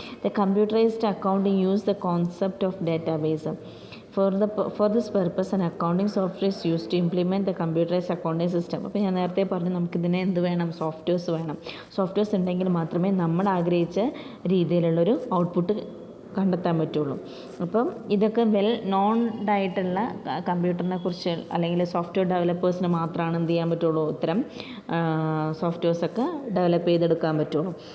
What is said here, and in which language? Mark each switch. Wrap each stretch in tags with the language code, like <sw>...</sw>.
<en>The computerised accounting use the concept of database. For this purpose, an accounting software is used to implement the computerized accounting system.</en> <ml>അപ്പോൾ ഞാൻ നേരത്തെ പറഞ്ഞു നമുക്കിതിനെ വേണം, softwares വേണം. Softwares ഉണ്ടെങ്കിൽ മാത്രമേ നമ്മൾ ആഗ്രഹിച്ച രീതിയിലുള്ളൊരു ഔട്ട്പുട്ട് കണ്ടെത്താൻ പറ്റുള്ളൂ. അപ്പം ഇതൊക്കെ വെൽ നോൺഡ് ആയിട്ടുള്ള കമ്പ്യൂട്ടറിനെ കുറിച്ച് അല്ലെങ്കിൽ സോഫ്റ്റ്വെയർ ഡെവലപ്പേഴ്സിന് മാത്രമാണ് എന്ത് ചെയ്യാൻ പറ്റുള്ളൂ, ഇത്തരം സോഫ്റ്റ്വെയർസൊക്കെ ഡെവലപ്പ് ചെയ്തെടുക്കാൻ പറ്റുള്ളൂ.</ml>